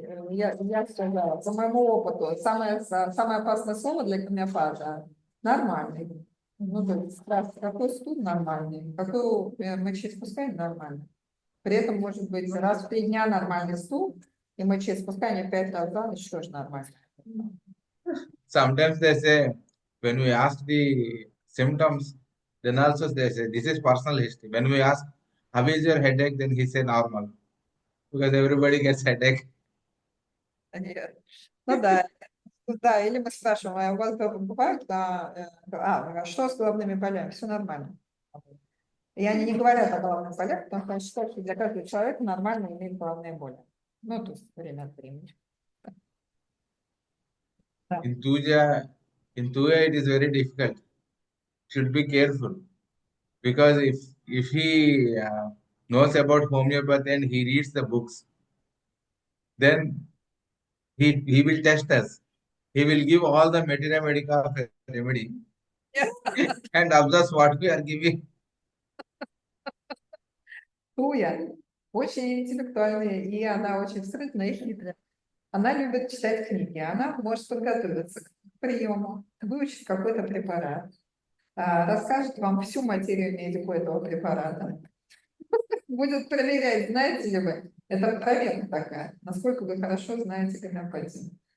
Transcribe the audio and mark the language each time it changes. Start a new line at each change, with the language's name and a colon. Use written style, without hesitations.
Russian: Я сказала, по моему опыту, самое опасное слово для гомеопата – нормальный. Ну, то есть, какой стул нормальный, какой мочеиспускание нормальный. При этом может быть раз в 3 дня нормальный стул, и мочеиспускание 5 раз за ночь тоже нормально.
English: Sometimes they say, when we ask the symptoms, then also they say, this is personal history. When we ask, how is your headache, then he say normal. Because everybody gets headache.
Russian: Ну да, или мы спрашиваем, а у вас бывают, что с головными болями? Все нормально. И они не говорят о головных болях, потому что они считают, что для каждого человека нормально иметь головные боли. Ну, то есть время от времени.
English: In Tuja, it is very difficult. Should be careful. Because if he knows about homeopathy and he reads the books, then he will test us. He will give all the materia medica of a remedy and observe what we are giving.
Russian: Туя очень интеллектуальная, и она очень скрытная и хитрая. Она любит читать книги, она может подготовиться к приему, выучить какой-то препарат, расскажет вам всю материю медику этого препарата, будет проверять, знаете ли вы, это проверка такая, насколько вы хорошо знаете гомеопатию.